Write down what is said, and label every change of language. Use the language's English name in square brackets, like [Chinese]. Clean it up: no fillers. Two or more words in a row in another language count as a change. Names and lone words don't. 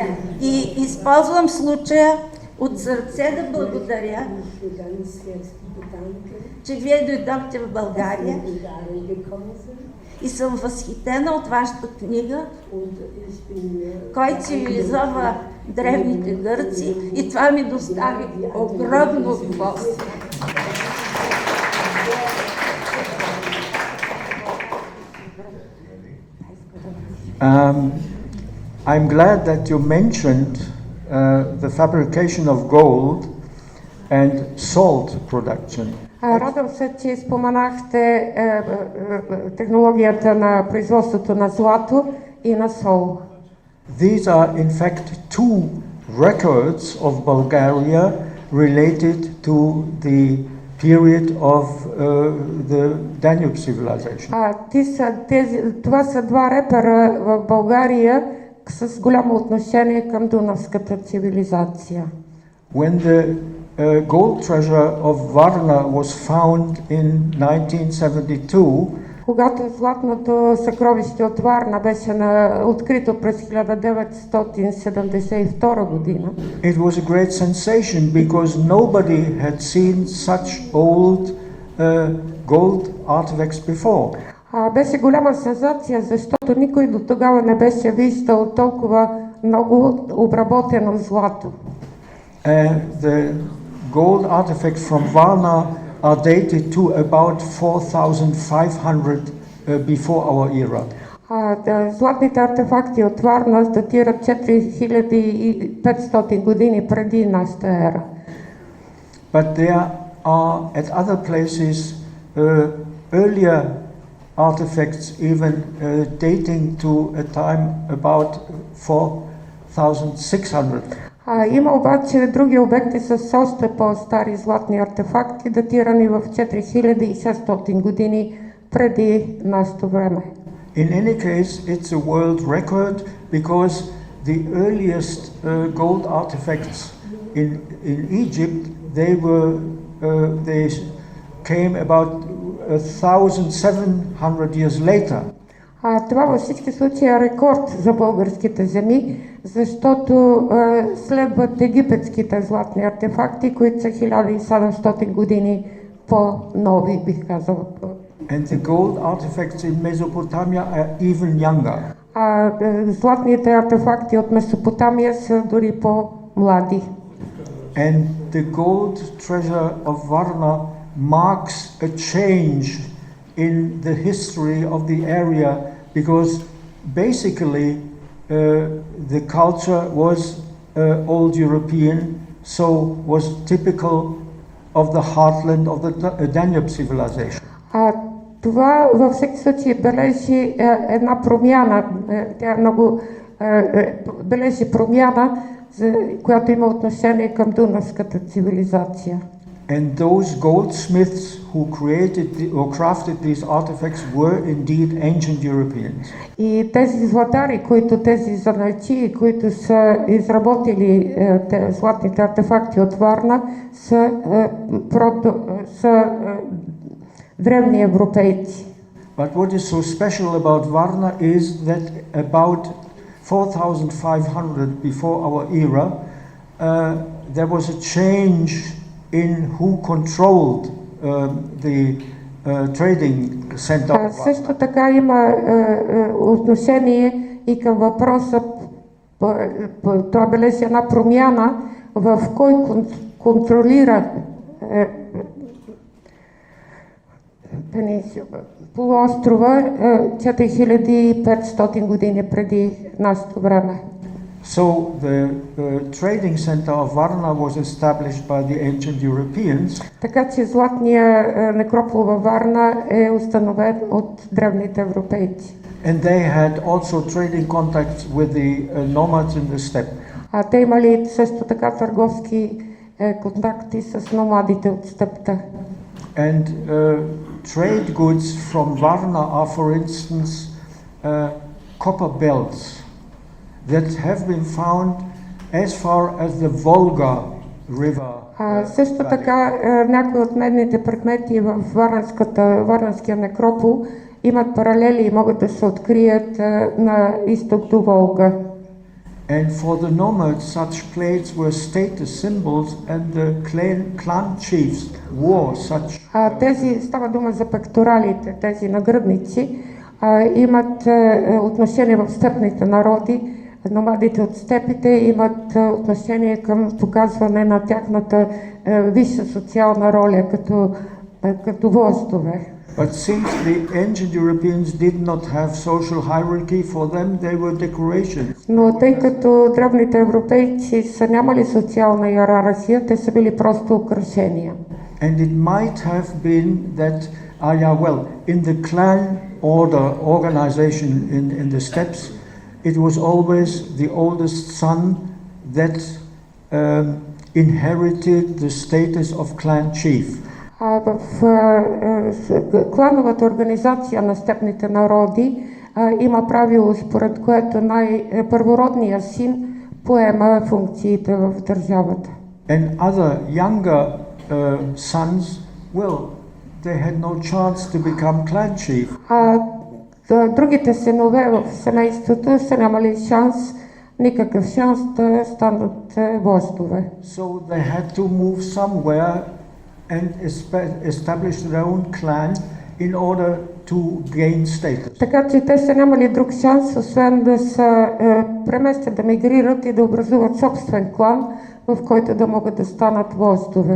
[Bulgarian] И използвам случая от сърце да благодаря, че вие дойдохте в България и съм възхитена от вашата книга, кой цивилизова древните гърци, и това ми достави огромно удоволствие. [English] I'm glad that you mentioned the fabrication of gold and salt production. [Bulgarian] Радвам се, че споменахте технологията на производството на злато и на сол. [English] These are in fact two records of Bulgaria related to the period of the Danube civilization. [Bulgarian] Това са два репера в България с голямо отношение към дунавската цивилизация. [English] When the gold treasure of Varna was found in 1972, [Bulgarian] когато златното съкровище от Варна беше открито през 1972 година, [English] it was a great sensation because nobody had seen such old gold artifacts before. [Bulgarian] Беше голяма сензация, защото никой до тогава не беше виждал толкова много обработено злато. [English] The gold artifacts from Varna are dated to about 4,500 before our era. [Bulgarian] Златните артефакти от Варна датират 4500 години преди нашата ера. [English] But there are at other places earlier artifacts even dating to a time about 4,600. [Bulgarian] Има обаче други обекти с още по-стари златни артефакти, датирани в 4600 години преди нашето време. [English] In any case, it's a world record because the earliest gold artifacts in Egypt, they came about 1,700 years later. [Bulgarian] Това във всички случаи е рекорд за българските земи, защото следват египетските златни артефакти, които са 1700 години по-нови, бих казал. [English] And the gold artifacts in Mesopotamia are even younger. [Bulgarian] Златните артефакти от Месопотамия са дори по-млади. [English] And the gold treasure of Varna marks a change in the history of the area because basically the culture was old European, so was typical of the heartland of the Danube civilization. [Bulgarian] Това във всеки случай бележи една промяна, тя много бележи промяна, която има отношение към дунавската цивилизация. [English] And those goldsmiths who created or crafted these artifacts were indeed ancient Europeans. [Bulgarian] И тези златари, тези занаятчии, които са изработили златните артефакти от Варна, са древни европейци. [English] But what is so special about Varna is that about 4,500 before our era, there was a change in who controlled the trading center. [Bulgarian] Също така има отношение и към въпроса, това бележи една промяна в кой контролира полуострова 4500 години преди нашето време. [English] So the trading center of Varna was established by the ancient Europeans. [Bulgarian] Така че златния некропол във Варна е установен от древните европейци. [English] And they had also trading contacts with the nomads in the steppe. [Bulgarian] А те имали също така търговски контакти с номадите от степта. [English] And trade goods from Varna are, for instance, copper belts that have been found as far as the Volga River. [Bulgarian] Също така някои от медните предмети в Варненския некропол имат паралели и могат да се открият на изток до Волга. [English] And for the nomads, such plates were status symbols, and the clan chiefs wore such. [Bulgarian] Тези става дума за пекторалите, тези нагръдници, имат отношение в степните народи. Номадите от степите имат отношение към показване на тяхната висша социална роля като властове. [English] But since the ancient Europeans did not have social hierarchy, for them they were decorations. [Bulgarian] Но тъй като древните европейци са нямали социална иерархия, те са били просто украшения. [English] And it might have been that, in the clan organization in the steppes, it was always the oldest son that inherited the status of clan chief. [Bulgarian] В клановата организация на степните народи има правило, според което първородният син поема функциите в държавата. [English] And other younger sons, they had no chance to become clan chief. [Bulgarian] Другите синове в семейството са нямали никакъв шанс да станат властове. [English] So they had to move somewhere and establish their own clan in order to gain status. [Bulgarian] Така че те са нямали друг шанс, освен да се преместят, да мигрират и да образуват собствен клан, в който да могат да станат властове.